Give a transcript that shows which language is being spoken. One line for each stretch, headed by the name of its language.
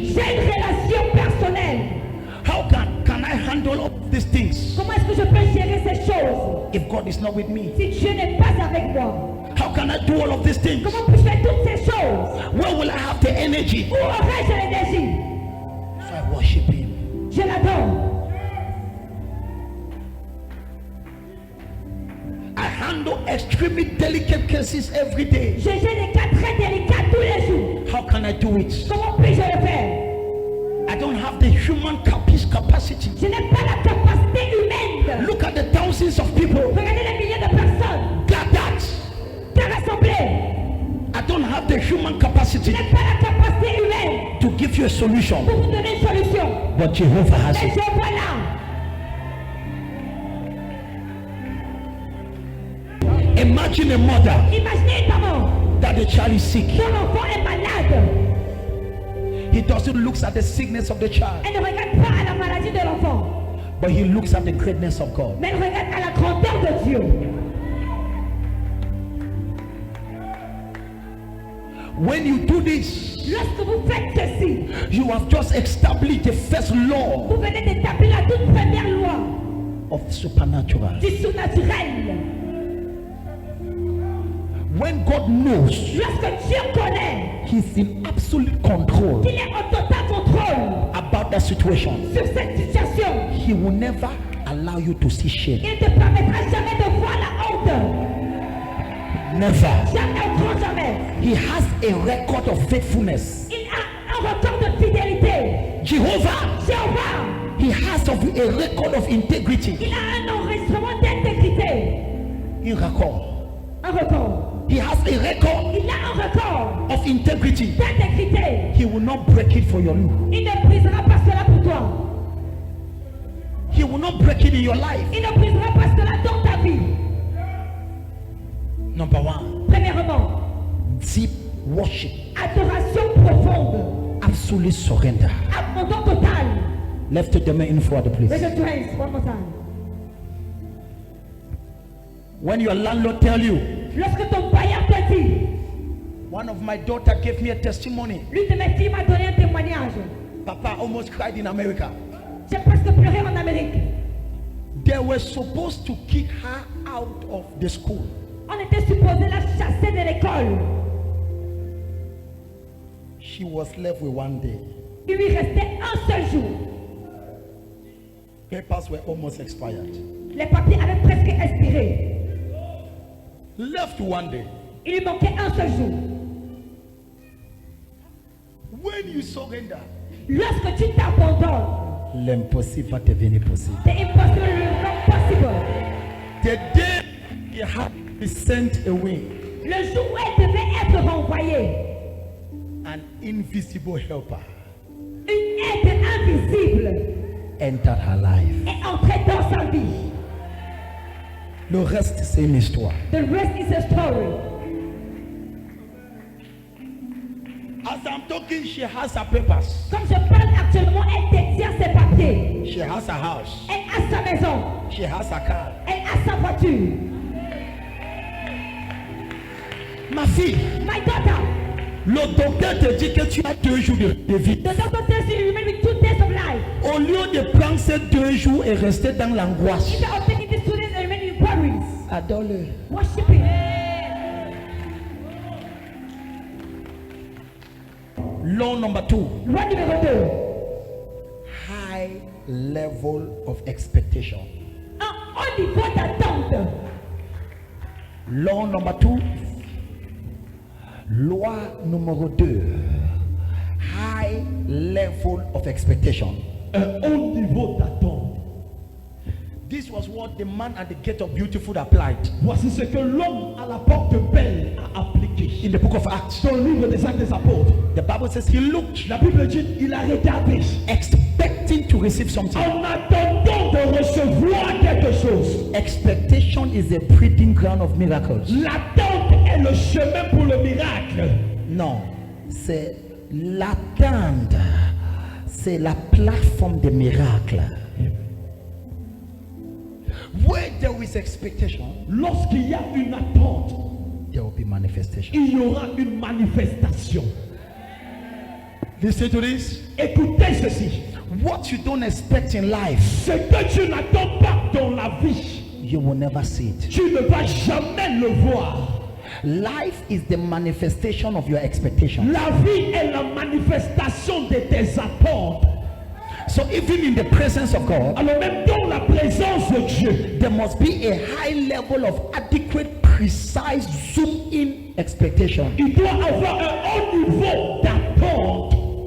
French: J'ai une relation personnelle.
English: How can I handle all these things
French: Comment est-ce que je peux gérer ces choses
English: if God is not with me?
French: si Dieu n'est pas avec moi?
English: How can I do all of these things?
French: Comment puis-je faire toutes ces choses?
English: Where will I have the energy?
French: Où aurais-je l'énergie?
English: So I worship him.
French: Je l'adore.
English: I handle extremely delicate cases every day.
French: Je gère des cas très délicats tous les jours.
English: How can I do it?
French: Comment puis-je le faire?
English: I don't have the human capacity.
French: Je n'ai pas la capacité humaine.
English: Look at the thousands of people
French: Regardez les milliers de personnes
English: gathered.
French: rassemblées.
English: I don't have the human
French: Je
English: capacity
French: n'ai pas la capacité humaine
English: to give you a solution.
French: pour vous donner une solution.
English: But Jehovah has
French: Mais
English: it.
French: je voilà.
English: Imagine a mother
French: Imaginez une maman
English: that the child is sick.
French: dont l'enfant est malade.
English: He doesn't look at the sickness of the child,
French: Elle ne regarde pas à la maladie de l'enfant,
English: but he looks at the greatness of God.
French: mais elle regarde à la grandeur de Dieu.
English: When you do this,
French: Lorsque vous faites ceci,
English: you have just established the first law
French: vous venez d'établir la toute première loi
English: of supernatural.
French: du surnaturel.
English: When God knows
French: Lorsque Dieu connaît
English: He's in absolute control
French: qu'il est en total contrôle
English: about that situation,
French: sur cette situation,
English: He will never allow you to see shame.
French: il ne te permettra jamais de voir la honte.
English: Never.
French: Jamais, au grand jamais.
English: He has a record of faithfulness.
French: Il a un record de fidélité.
English: Jehovah,
French: Jéhovah,
English: He has a record of integrity.
French: il a un enregistrement d'intégrité. Un record. Un record.
English: He has a record
French: Il a un record
English: of integrity.
French: d'intégrité.
English: He will not break it for your you.
French: Il ne brisera pas cela pour toi.
English: He will not break it in your life.
French: Il ne brisera pas cela dans ta vie.
English: Number one,
French: Premièrement,
English: deep worship,
French: adoration profonde.
English: absolute surrender.
French: Abandon total.
English: Left the main info at the Raise place. your hands one more time. When your landlord tell you,
French: Lorsque ton bailleur te dit,
English: one of my daughter gave me a testimony.
French: l'une de mes filles m'a donné un témoignage.
English: Papa almost cried in America.
French: J'ai presque pleuré en Amérique.
English: They were supposed to kick her out of the school.
French: On était supposé la chasser de l'école.
English: She was left with one day.
French: Il lui restait un seul jour.
English: Papers were almost expired.
French: Les papiers avaient presque expiré.
English: Left one day.
French: Il lui manquait un seul jour.
English: When you surrender,
French: Lorsque tu t'abandonnes, l'impossible va devenir possible. c'est impossible, le possible.
English: The day you have to be sent away,
French: Le jour où elle devait être renvoyée,
English: an invisible helper
French: une aide invisible
English: entered her life.
French: est entrée dans sa vie. Le reste, c'est une histoire.
English: The rest is a story. As I'm talking, she has her papers.
French: Comme je parle actuellement, elle détient ses papiers.
English: She has her house.
French: Elle a sa maison.
English: She has her car.
French: Elle a sa voiture. Ma fille,
English: My daughter,
French: le docteur te dit que tu as 2 jours de vie.
English: the doctor tells you you remain with 2 days of life.
French: Au lieu de prendre ces 2 jours et rester dans l'angoisse,
English: Instead of taking these 2 days and remaining in worries,
French: adore-le.
English: worship Him. Law number 2,
French: Loi numéro 2.
English: high level of expectation.
French: Un haut niveau d'attente.
English: Law number 2,
French: loi numéro 2,
English: high level of expectation.
French: Un haut niveau d'attente.
English: This was what the man at the gate of Beautiful applied
French: Voici ce que l'homme à la porte belle a appliqué.
English: in the book of Acts.
French: Dans le livre des Actes des Apôtres,
English: The Bible says he looked,
French: la Bible dit il a regardé
English: expecting to receive something.
French: en attendant de recevoir quelque chose.
English: Expectation is a breeding ground of miracles.
French: L'attente est le chemin pour le miracle. Non, c'est l'attente, c'est la plateforme des miracles.
English: Where there is expectation,
French: Lorsqu'il y a une attente,
English: there will be manifestation.
French: il y aura une manifestation.
English: Listen to this.
French: Écoutez ceci.
English: What you don't expect in life,
French: Ce que tu n'attends pas dans la vie,
English: you will never see it.
French: tu ne vas jamais le voir.
English: Life is the manifestation of your expectation.
French: La vie est la manifestation de tes attentes.
English: So even in the presence of God,
French: Alors même dans la présence de Dieu,
English: there must be a high level of adequate, precise, zoom-in expectation.
French: il doit avoir un haut niveau d'attente